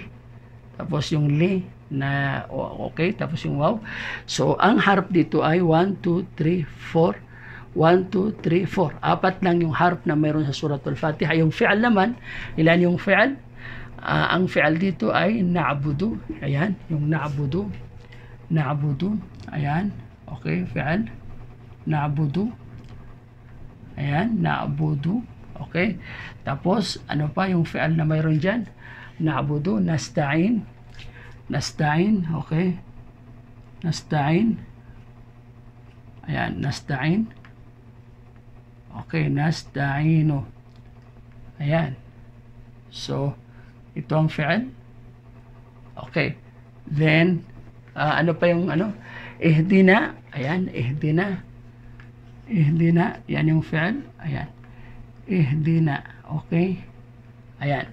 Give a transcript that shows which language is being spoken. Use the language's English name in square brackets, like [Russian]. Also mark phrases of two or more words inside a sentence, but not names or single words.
[Filipino] Tapos yung li na okay. Tapos yung wow. So, ang harf dito ay 1, 2, 3, 4. 1, 2, 3, 4. Apat lang yung harf na mayroon sa Suratul Fatiha. Yung fi'al naman, ilan yung fi'al? Ang fi'al dito ay na'budu. Ayan, yung na'budu. Na'budu. Ayan. Okay, fi'al. Na'budu. Ayan, na'budu. Okay. Tapos, ano pa yung fi'al na mayroon dyan? [Arabic] نعبد، نستعين. نستعين. Okay. [Filipino] Nasta'in. Ayan, nasta'in. Okay, nasta'inu. Ayan. So, ito ang fi'al. Okay. Then, ano pa yung ano? Ihdina. Ayan, ihdina. Ihdina. Yan yung fi'al. Ayan. Ihdina. Okay. Ayan.